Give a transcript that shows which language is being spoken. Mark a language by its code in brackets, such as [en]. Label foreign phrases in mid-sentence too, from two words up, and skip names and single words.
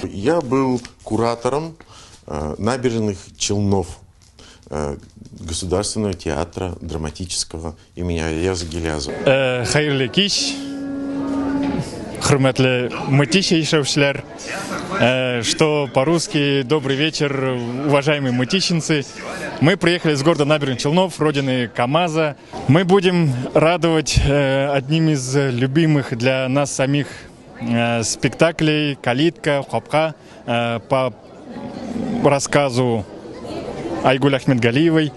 [ru] Я был куратором набережных Челнов Государственного театра драматического имени Аяза Гилязова. [tt] Хайырлы кич, хурматлы мытищ ишевшлер, [ru] что по-русски «Добрый вечер, уважаемые мытищенцы». Мы приехали с города Набережных Челнов, родины КамАЗа. Мы будем радовать одним из любимых для нас самих спектаклей «Калитка», «Хопка» по рассказу Айгуль Ахмедгалиевой.